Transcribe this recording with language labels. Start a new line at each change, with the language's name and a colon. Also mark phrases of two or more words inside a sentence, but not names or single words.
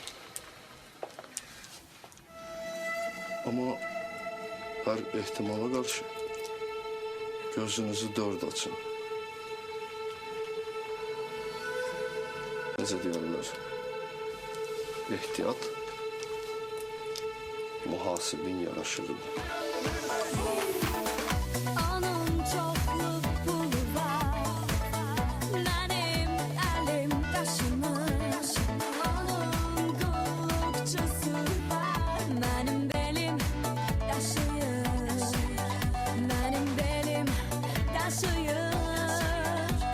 Azerbaijani: Amma hər ehtimala qarşı gözünüzü dörd açın. Necə deyirlər? Ehtiyat mühasibin yaraşığıdır.
Turkish: Onun çokluk pulu var, benim elim taşımış. Onun kullukçusu var, benim belim taşıyor. Benim belim taşıyor.